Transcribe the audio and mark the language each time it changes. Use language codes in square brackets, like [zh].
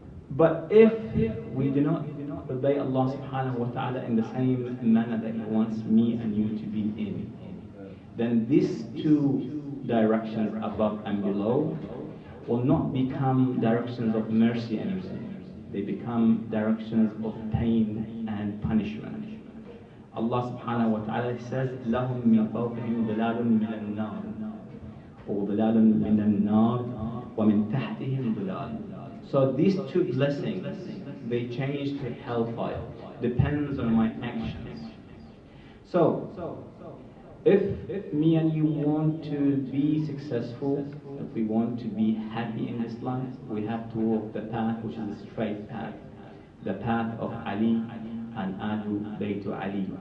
[en] But if we do not obey Allah subhanahu wa ta'ala in the same manner that He wants me and you to be in, then these two directions, above and below, will not become directions of mercy anymore. They become directions of pain and punishment. [ar] Allah subhanahu wa ta'ala says, لَهُم مِّن فَوْقِهِمْ ظِلَالٌ مِّنَ النَّارِ وَظِلَالٌ مِّنَ النَّارِ وَمِن تَحْتِهِمْ ظِلَالٌ. [en] So these two blessings, they change to hellfire. Depends on my actions. So, if me and you want to be successful, if we want to be happy in this life, we have to walk the path which is a straight path, the path of Ali and Ahlul Bayt Ali.